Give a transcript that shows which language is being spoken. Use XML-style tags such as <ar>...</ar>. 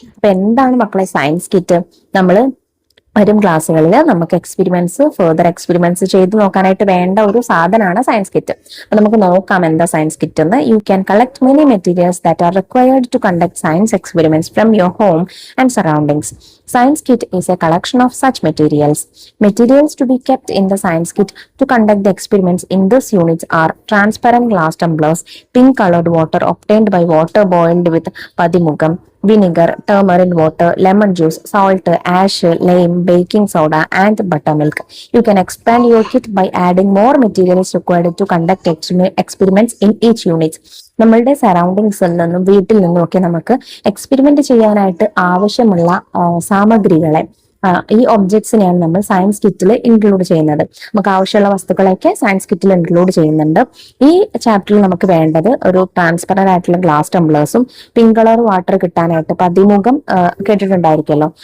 <ml>അപ്പൊ എന്താണ് മക്കളെ സയൻസ് കിറ്റ്? നമ്മൾ വരും ക്ലാസ്സുകളിൽ നമുക്ക് ഫെർദർ എക്സ്പെരിമെന്റ്സ് ചെയ്ത് നോക്കാനായിട്ട് വേണ്ട ഒരു സാധനമാണ് സയൻസ് കിറ്റ്. അപ്പൊ നമുക്ക് നോക്കാം എന്താ സയൻസ് കിറ്റ് എന്ന്.</ml> <en>You can collect many materials that are required to conduct science experiments from your home and surroundings. Science kit is a collection of such materials. Materials to be kept in the science kit to conduct the experiments in this unit are transparent glass tumblers, pink colored water obtained by water boiled with padimugam, vinegar, turmeric water, lemon juice, salt, ash, lime, baking soda, and buttermilk. You can expand your kit by adding more materials required to conduct experiments in each unit.</en> <ml>നമ്മളുടെ സറൗണ്ടിങ്സിൽ നിന്നും വീട്ടിൽ നിന്നും ഒക്കെ നമുക്ക് experiment ചെയ്യാനായിട്ട് ആവശ്യമുള്ള സാമഗ്രികളെ, ഈ ഒബ്ജക്ട്സിനെയാണ് നമ്മൾ സയൻസ് കിറ്റിൽ ഇൻക്ലൂഡ് ചെയ്യുന്നത്. നമുക്ക് ആവശ്യമുള്ള വസ്തുക്കളൊക്കെ സയൻസ് കിറ്റിൽ ഇൻക്ലൂഡ് ചെയ്യുന്നുണ്ട്. ഈ ചാപ്റ്ററിൽ നമുക്ക് വേണ്ടത് ഒരു ട്രാൻസ്പെറന്റ് ആയിട്ടുള്ള ഗ്ലാസ് ടംബ്ലേഴ്സും പിങ്ക് കളർ വാട്ടർ കിട്ടാനായിട്ട് പതിമുഖം കേട്ടിട്ടുണ്ടായിരിക്കുമല്ലോ.</ml>